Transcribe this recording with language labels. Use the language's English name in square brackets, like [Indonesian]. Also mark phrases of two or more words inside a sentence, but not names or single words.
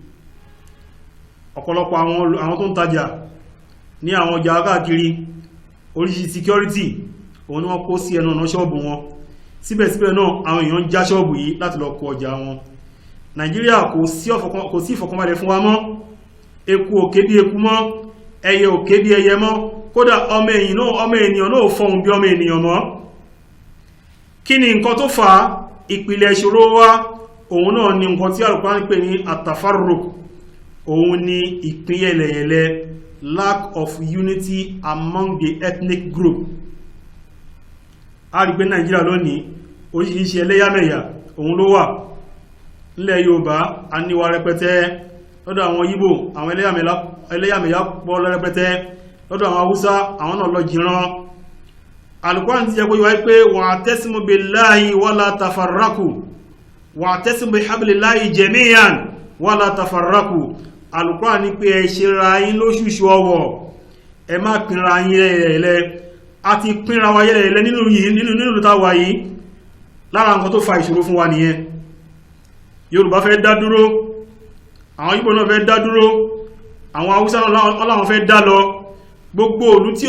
[Yoruba] ọ̀pọ̀lọpọ̀ àwọn tó ń tajà ní àwọn ọjà káàkiri oríṣi security òun ni wọ́n kó sí ẹnu ọ̀nà ṣọ́ọ̀bù wọn síbẹ̀síbẹ̀ náà àwọn èèyàn já ṣọ́ọ̀bù yìí láti lọ kó ọjà wọn Nàìjíríà kò sí ìfọ̀kànbalẹ̀ fún wa mọ́ eku ò ké bí eku mọ́ ẹyẹ ò ké bí ẹyẹ mọ́ kódà ọmọ ènìyàn náà fọhùn bí ọmọ ènìyàn mọ́ kí ni nǹkan tó fà á ìpìlẹ̀ ìṣòro wa òun náà ni nǹkan tí Al-Qur'an ń pè ní atafarruq òun ni ìpín yẹlẹyẹlẹ [English] lack of unity among the ethnic group [Yoruba] a rí pé Nàìjíríà lónìí oríṣiríṣi ẹlẹ́yàmẹ̀yà òun ló wà nílẹ̀ Yorùbá a níwà rẹpẹtẹ lọ́dọ̀ àwọn Yíbò àwọn ẹlẹ́yàmẹ̀yà pọ̀ rẹpẹtẹ lọ́dọ̀ àwọn Haúsá àwọn náà lọ jìran Al-Qur'an ti jẹ́ pé wáyé pé [Arabic] واعتصموا بالله ولا تفرقوا واعتصموا بحبل الله جميعا ولا تفرقوا [Yoruba] Al-Qur'an ní pé ẹ ṣera yín lóṣùṣù ọwọ̀ ẹ má pínra yín yẹlẹyẹlẹ a ti pínra wa yẹlẹyẹlẹ nínú táwà yìí lára nǹkan tó fa ìṣòro fún wa nìyẹn Yorùbá fẹ́ dá dúró àwọn Ìgbò náà fẹ́ dá dúró àwọn Haúsá náà fẹ́ dá lọ gbogbo ìlú tí